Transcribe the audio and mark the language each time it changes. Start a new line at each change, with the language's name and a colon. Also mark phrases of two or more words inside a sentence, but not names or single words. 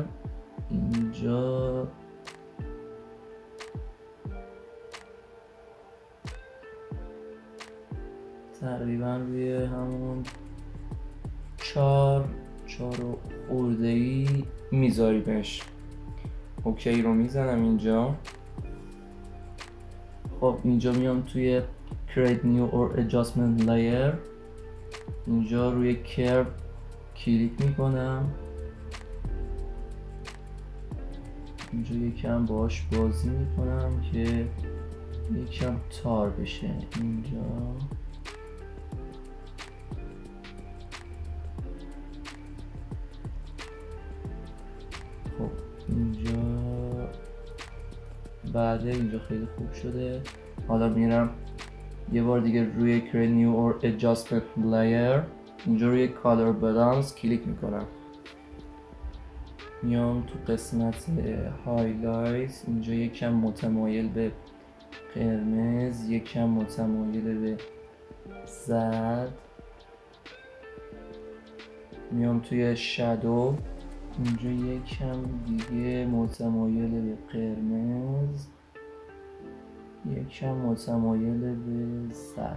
Persian: اینجا تقریبا روی همون 4 خورده‌ای میذاریمش. اوکی رو میزنم اینجا. خب اینجا میام توی
English: create new or adjustment layer،
Persian: اینجا روی curve کلیک میکنم، اینجا یکم باش بازی میکنم که یکم تار بشه. اینجا خب اینجا بعده اینجا خیلی خوب شده. حالا میرم یه بار دیگه روی
English: create new or adjustment layer،
Persian: اینجا روی
English: color balance
Persian: کلیک میکنم، میام تو قسمت highlights، اینجا یکم متمایل به قرمز، یکم متمایل به زرد، میام توی shadow، اینجا یکم دیگه متمایل به قرمز، یکم متمایل به زرد.